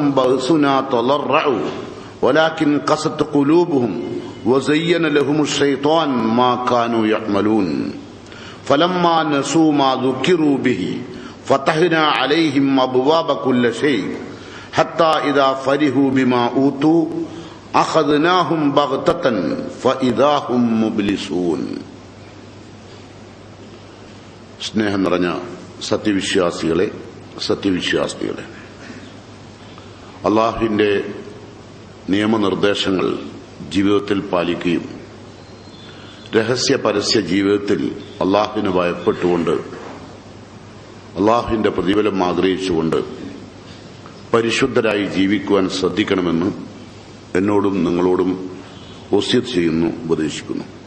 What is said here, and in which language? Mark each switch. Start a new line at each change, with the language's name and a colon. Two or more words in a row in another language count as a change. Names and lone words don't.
Arabic: بأسنا تضرعوا ولكن قست قلوبهم وزين لهم الشيطان ما كانوا يعملون فلما نسوا ما ذكروا به فتحنا عليهم أبواب كل شيء حتى إذا فرحوا بما أوتوا أخذناهم بغتة فإذا هم مبلسون.
Malayalam: സ്നേഹം നിറഞ്ഞ സത്യവിശ്വാസികളെ അള്ളാഹുവിന്റെ നിയമനിർദ്ദേശങ്ങൾ ജീവിതത്തിൽ പാലിക്കുകയും രഹസ്യ പരസ്യ ജീവിതത്തിൽ അള്ളാഹുവിന് ഭയപ്പെട്ടുകൊണ്ട് അള്ളാഹുവിന്റെ പ്രതിഫലം ആഗ്രഹിച്ചുകൊണ്ട് പരിശുദ്ധരായി ജീവിക്കുവാൻ ശ്രദ്ധിക്കണമെന്ന് എന്നോടും നിങ്ങളോടും വസിയത്ത് ചെയ്യുന്നു, ഉപദേശിക്കുന്നു.